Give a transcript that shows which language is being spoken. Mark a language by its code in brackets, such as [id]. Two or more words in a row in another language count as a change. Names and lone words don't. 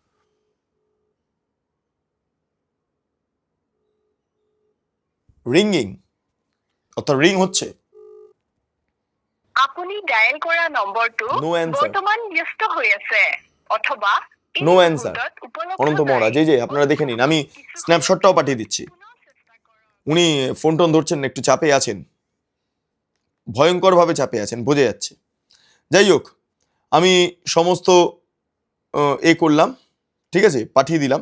[bn] রিং হচ্ছে। [as] আপুনি ডায়াল কৰা নম্বৰটো বৰ্তমান ব্যস্ত হৈ আছে অথবা [en] No answer. [bn] অনন্ত মহারাজ, এই যে আপনারা দেখে নিন, আমি স্ন্যাপশটটাও পাঠিয়ে দিচ্ছি। উনি ফোন টোন ধরছেন না, একটু চাপে আছেন, ভয়ঙ্করভাবে চাপে আছেন, বোঝা যাচ্ছে। যাই হোক, আমি সমস্ত করলাম, ঠিক আছে, পাঠিয়ে দিলাম।